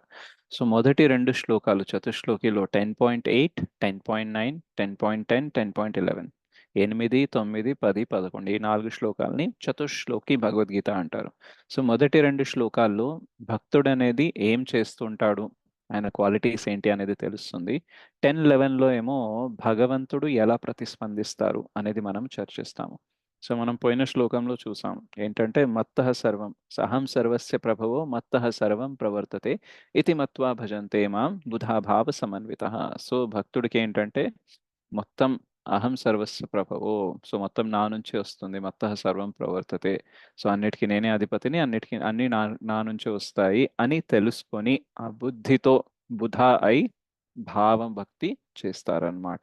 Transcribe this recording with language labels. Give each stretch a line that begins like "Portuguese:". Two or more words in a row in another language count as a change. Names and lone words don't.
Telugu: సో మొదటి రెండు శ్లోకాలు చతుశ్లోకిలో 10.8, 10.9, 10.10, 10.11, 8, 9, 10, 11 ఈ 4 శ్లోకాలని చతుశ్లోకి భగవద్గీత అంటారు. సో మొదటి రెండు శ్లోకాల్లో భక్తుడు అనేది ఏం చేస్తుంటాడు, ఆయన క్వాలిటీస్ ఏంటి అనేది తెలుస్తుంది. 10-11లో ఏమో భగవంతుడు ఎలా ప్రతిస్పందిస్తారు అనేది మనం చర్చిస్తాము. సో మనం పోయిన శ్లోకంలో చూసాం ఏంటంటే
Sanskrit: మత్తః సర్వం అహం సర్వస్య ప్రభవో మత్తః సర్వం ప్రవర్తతే ఇతి మత్వా భజంతే మాం బుధాభావ సమన్వితః.
Telugu: సో భక్తుడికి ఏంటంటే మొత్తం
Sanskrit: అహం సర్వస్య ప్రభవో,
Telugu: సో మొత్తం నా నుంచి వస్తుంది,
Sanskrit: మత్తః సర్వం ప్రవర్తతే,
Telugu: సో అన్నిటికీ నేనే అధిపతిని, అన్ని నా నుంచి వస్తాయి అని తెలుసుకొని ఆ బుద్ధితో బుధ అయి భావం భక్తి చేస్తారనమాట.